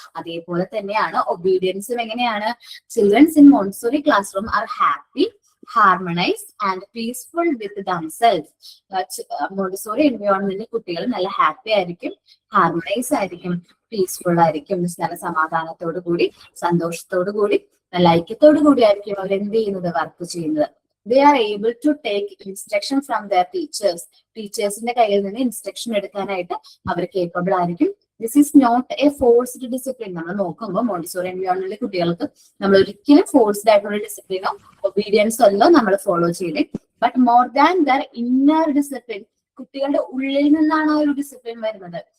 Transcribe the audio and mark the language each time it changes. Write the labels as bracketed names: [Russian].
[Malayalam] അതേപോലെ തന്നെയാണ് ഒബീഡിയൻസും. എങ്ങനെയാണ്? [English] Childrens in Montessori classroom are happy, harmonized and peaceful with themselves. [Malayalam] Montessori എൻവയോൺമെന്റിൽ കുട്ടികൾ നല്ല ഹാപ്പി ആയിരിക്കും, ഹാർമണൈസ് ആയിരിക്കും, പീസ്ഫുൾ ആയിരിക്കും, നല്ല സമാധാനത്തോടു കൂടി സന്തോഷത്തോടു കൂടി നല്ല ഐക്യത്തോടു കൂടി ആയിരിക്കും അവർ എന്ത് ചെയ്യുന്നത്? വർക്ക് ചെയ്യുന്നത്. [English] They are able to take instruction from their teachers. [Malayalam] ടീച്ചേഴ്സിന്റെ കയ്യിൽ നിന്ന് ഇൻസ്ട്രക്ഷൻ എടുക്കാനായിട്ട് അവർ കേപ്പബിൾ ആയിരിക്കും. [English] This is not a forced discipline. [Malayalam] നമ്മൾ നോക്കുമ്പോൾ മോണ്ടിസോറി എൻവയോൺമെന്റിലെ കുട്ടികൾക്ക് നമ്മൾ ഒരിക്കലും ഫോഴ്സ്ഡ് ആയിട്ടുള്ള ഡിസിപ്ലിനോ ഒബീഡിയൻസോ അല്ലോ നമ്മൾ ഫോളോ ചെയ്തേ. [English] but more than their inner discipline, [Malayalam] കുട്ടികളുടെ ഉള്ളിൽ നിന്നാണ് ആ ഒരു ഡിസിപ്ലിൻ വരുന്നത്.